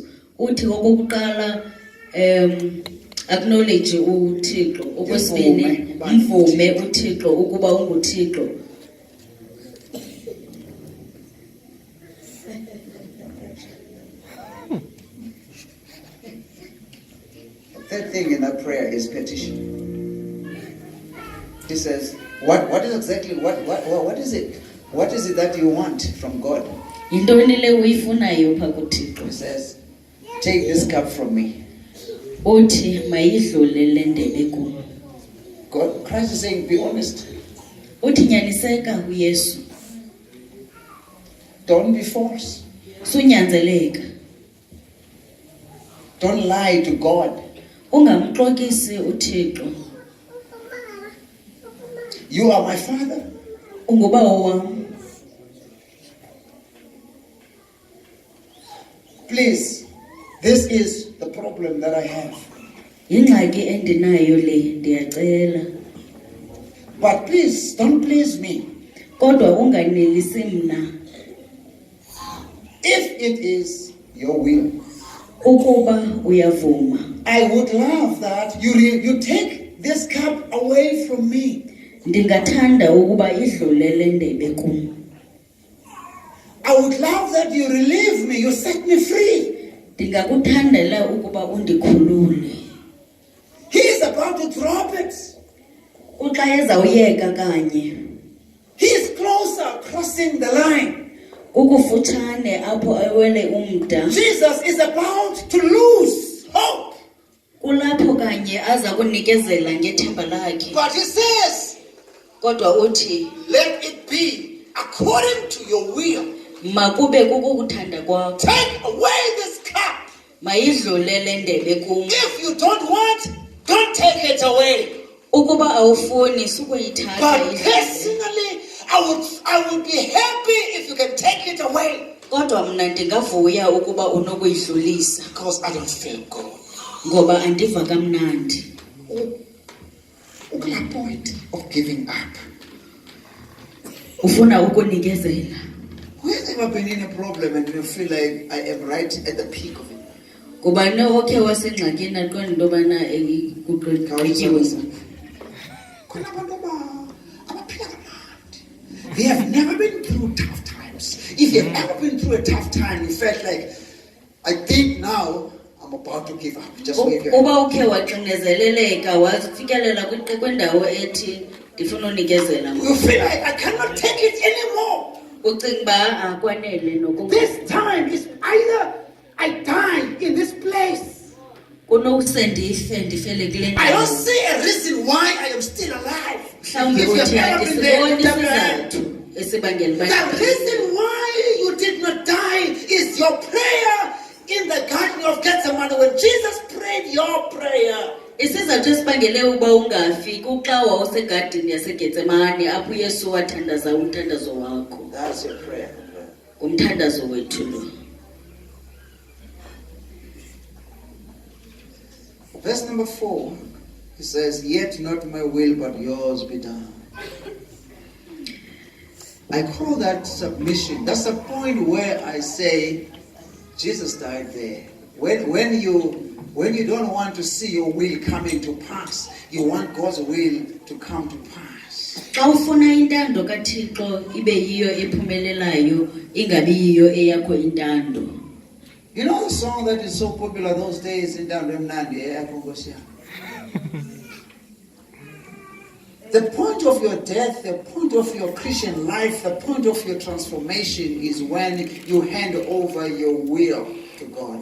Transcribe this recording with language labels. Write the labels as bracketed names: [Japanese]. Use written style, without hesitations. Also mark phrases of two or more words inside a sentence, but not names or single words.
[Xhosa] Uthi okokuqala acknowledge uThixo, okwesibini mvume uThixo ukuba unguThixo. [English] Third thing in that prayer is petition. He says, what is exactly what is it? What is it that you want from God? [Xhosa] Yintoni le uyifunayo pha kuThixo? [English] He says, take this cup from me. [Xhosa] Uthi mayidlule le ndebe kum. [English] God, Christ is saying, be honest. [Xhosa] Uthi nyaniseka uYesu. [English] Don't be false. [Xhosa] Sunyanzeleka. [English] Don't lie to God. [Xhosa] Ungamxokisi uThixo. [English] You are my Father. [Xhosa] Ungubawo wam. [English] Please, this is the problem that I have. [Xhosa] Yingxaki endinayo le ndiyacela. [English] But please, don't please me. [Xhosa] Kodwa unganelisi mna. [English] If it is your will, [Xhosa] Ukuba uyavuma. [English] I would love that you take this cup away from me. [Xhosa] Ndingathanda ukuba idlule le ndebe kum. [English] I would love that you relieve me, you set me free. [Xhosa] Ndingakuthandela ukuba undikhulule. [English] He is about to drop it. [Xhosa] Uxa ezawuyeka kanye. [English] He is closer, crossing the line. [Xhosa] Kukufutshane apho ewele umda. [English] Jesus is about to lose hope. [Xhosa] Kulapho kanye aza kunikezela ngethemba lakhe. [English] But he says, [Xhosa] Kodwa uthi [English] let it be according to your will. [Xhosa] makube kukukuthanda kwakho. [English] Take away this cup. [Xhosa] Mayidlule le ndebe kum. [English] If you don't want, don't take it away. [Xhosa] Ukuba awufuni sukuyithatha [English] But [Xhosa] indebe. [English] personally, I would be happy if you can take it away. [Xhosa] Kodwa mna ndingavuya ukuba unokuyidlulisa [English] Because I don't feel good. [Xhosa] ngoba andiva kamnandi. [English] The point of giving up. [Xhosa] Ufuna ukunikezela. [English] Who has ever been in a problem and you feel like I am right at the peak of it? [Xhosa] Kuba okhe wasengxakini aqonda into yobana kugqityiwe. [English] They have never been through tough times. If you have ever been through a tough time, you felt like, I think now I'm about to give up. Just wave your hand. [Xhosa] Uba ukhe waxinezeleleka wafikelela kwendawo ethi ndifuna unikezela. [English] You feel like I cannot take it anymore. [Xhosa] Ucinga uba akwanele nokuba. [English] This time is either I die in this place. [Xhosa] Kunowuse ndifele kule [English] I don't [Xhosa] ndawo. [English] see a reason why I am still alive. [Xhosa] Mhlawumbi [English] If you have [Xhosa] uthi [English] ever been there, [Xhosa] andisiboni [English] lift up your hand. [Xhosa] isizathu esibangela uba. [English] The reason why you did not die is your prayer in the Garden of Gethsemane. When Jesus prayed your prayer, [Xhosa] Isizathu esibangele uba ungafi kuxa wawusegadini yasegetsemane apho uYesu wathandaza umthandazo wakho. [English] that's your prayer. [Xhosa] Umthandazo wethu lo. [English] Verse number 4, he says, yet not my will but yours be done. I call that submission. That's the point where I say Jesus died there. When you don't want to see your will coming to pass, you want God's will to come to pass. [Xhosa] Xa ufuna intando kaThixo ibe yiyo ephumelelayo ingabi yiyo eyakho intando. [English] You know the song that is so popular those days in Mnandi, the point of your death, the point of your Christian life, the point of your transformation is when you hand over your will to God.